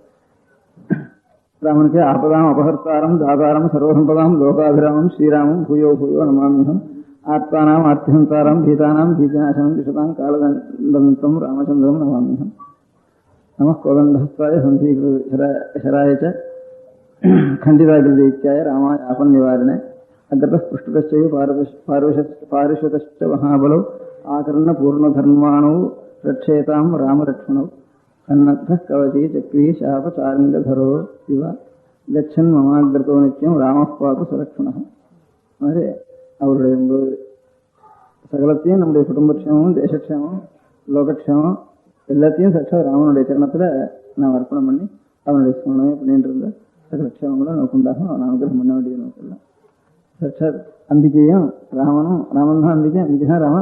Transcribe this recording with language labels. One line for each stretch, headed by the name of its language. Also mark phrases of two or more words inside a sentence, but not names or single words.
Sanskrit: ராமனுக்கு आपदाम् अपहर्तारम् दातारम् सर्वसम्पदाम् लोकाभिरामम् श्रीरामम् भूयो नमाम्यहम् आर्तानाम् आर्तिहन्तारम् भीतानाम् भीतिनाशनम् द्विषताम् कालदण्डम् रामचन्द्रम् नमाम्यहम् नमः कोदण्डहस्ताय सन्धीकृतराय च खण्डिताग्रदैत्याय रामाय आपन्निवारिणे अग्रतः पृष्ठतश्चैव पारिषतश्च महाबलौ आकर्णपूर्णधर्माणौ रक्षेतां रामरक्ष्मणौ सन्नद्धः कवची चक्री शापचारिङ्गधरो इव गच्छन् ममाग्रतो नित्यं रामः पातु सुरक्षणः.
Tamil: மாதிரி அவருடைய சகலத்தையும் நம்முடைய குடும்பக்ஷேமம், தேசக்ஷேமம், லோகக்ஷேமம் எல்லாத்தையும் சாட்சாத் ராமனுடைய சரணத்துல நாம் அர்ப்பணம் பண்ணி அவனுடைய ஸ்மரணமே பண்ணிட்டு இருந்த சகலக்ஷேமங்களும் நமக்கு உண்டாகும். அவன் அனுகிரகம் பண்ண வேண்டியது நமக்கு சாட்சாத் அம்பிகையும் ராமன் தான் அம்பிகை தான் ராமன்.